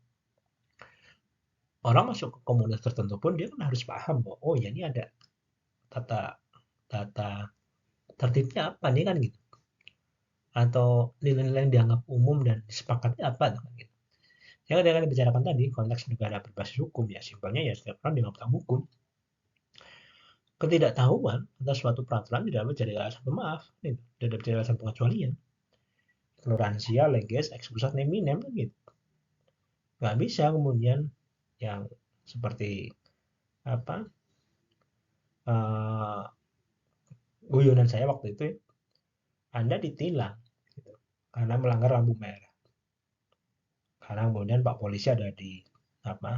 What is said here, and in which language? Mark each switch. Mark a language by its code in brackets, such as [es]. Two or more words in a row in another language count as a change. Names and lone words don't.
[id] orang masuk ke komunitas tertentu pun dia kan harus paham bahwa oh ya ini ada tata tertibnya apa nih kan gitu, atau nilai-nilai yang dianggap umum dan disepakati apa tuh kan gitu. Ya ketika dibicarakan tadi konteks negara berbasis hukum ya simpelnya ya setiap orang dianggap tahu hukum. Ketidaktahuan atas suatu peraturan tidak dapat jadi alasan pemaaf, gitu. Tidak dapat jadi alasan pengecualian. [la] Ignoransia, leges, expulsat neminem [id] kan gitu. Nggak bisa kemudian yang seperti apa uh, guyonan saya waktu itu, Anda ditilang gitu, karena melanggar lampu merah. Karena kemudian Pak Polisi ada di apa?